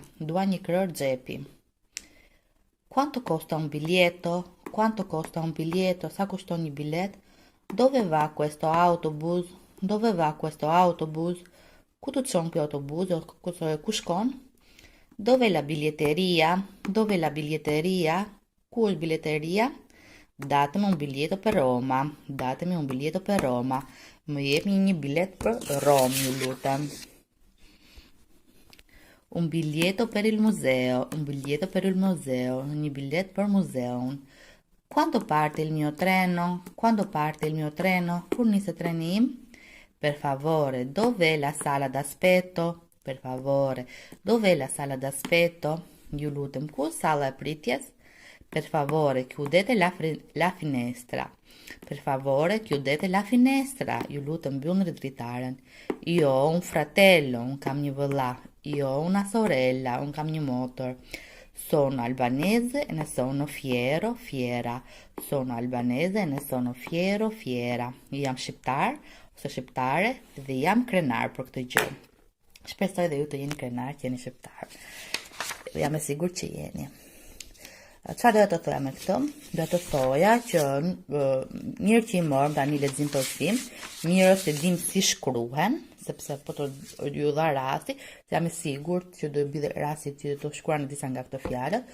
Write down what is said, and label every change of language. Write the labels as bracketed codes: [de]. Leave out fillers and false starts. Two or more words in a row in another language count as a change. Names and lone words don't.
[sq] Dua një krëhër xhepi. [it] Quanto costa un biglietto? Quanto costa un biglietto? [sq] Sa kushton një bilet? [it] Dove va questo autobus? Dove va questo autobus? [sq] Ku të çon ky autobus? Ku shkon? [it] Dove la biglietteria? Dove la biglietteria? [sq] Ku është biglietteria? [it] Datemi un biglietto per Roma. Datemi un biglietto per Roma. [sq] Më jepni një bilet për Rom, ju lutem. [it] Un biglietto per il museo. Un biglietto per il museo. [sq] Një bilet për muzeun. [it] Quando parte il mio treno? Quando parte il mio treno? [sq] Kur niset treni im? [it] Per favore, dov'è la sala d'aspetto? Per favore, dov'è la sala d'aspetto? [sq] Ju lutem, ku sala e pritjes? [it] Per favore, chiudete la finestra. Per favore, chiudete la finestra. [sq] Ju lutem, mbyllni dritaren. [it] Io ho un fratello, [sq] un kam një vëlla. [it] Io ho una sorella, [sq] un kam një motor. [it] Sono albanese e ne sono fiero, fiera. Sono albanese e ne sono fiero, fiera. [sq] Jam shqiptar ose shqiptare dhe jam krenar për këtë gjë. Shpresoj dhe ju të jeni krenar, që jeni shqiptar. Jam e sigurt që jeni. Çfarë doja të thoja me këtë? Doja të thoja që mirë që i morëm tani lexim për film, mirë është të dim si shkruhen, sepse po të ju dha rasti, jam i sigurt që do bëj rasti që të shkruani disa nga këto fjalët.